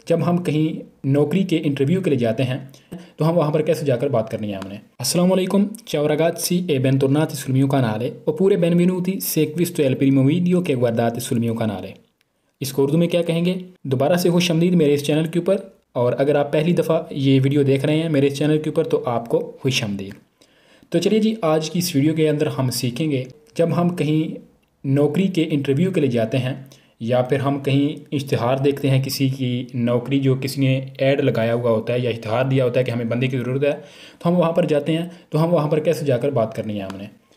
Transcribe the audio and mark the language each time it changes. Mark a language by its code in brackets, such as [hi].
[hi] जब हम कहीं नौकरी के इंटरव्यू के लिए जाते हैं तो हम वहाँ पर कैसे जाकर बात करनी है हमने। [it] Assalamu alaikum, ciao ragazzi e bentornati sul mio canale oppure benvenuti se questo è il primo video che guardate sul mio canale। [hi] इसको उर्दू में क्या कहेंगे? दोबारा से खुशामदीद मेरे इस चैनल के ऊपर, और अगर आप पहली दफ़ा ये वीडियो देख रहे हैं मेरे इस चैनल के ऊपर तो आपको खुशामदीद। तो चलिए जी, आज की इस वीडियो के अंदर हम सीखेंगे जब हम कहीं नौकरी के इंटरव्यू के लिए जाते हैं या फिर हम कहीं इश्तिहार देखते हैं किसी की नौकरी, जो किसी ने ऐड लगाया हुआ होता है या इश्तिहार दिया होता है कि हमें बंदे की ज़रूरत है, तो हम वहाँ पर जाते हैं तो हम वहाँ पर कैसे जाकर बात करनी है हमने।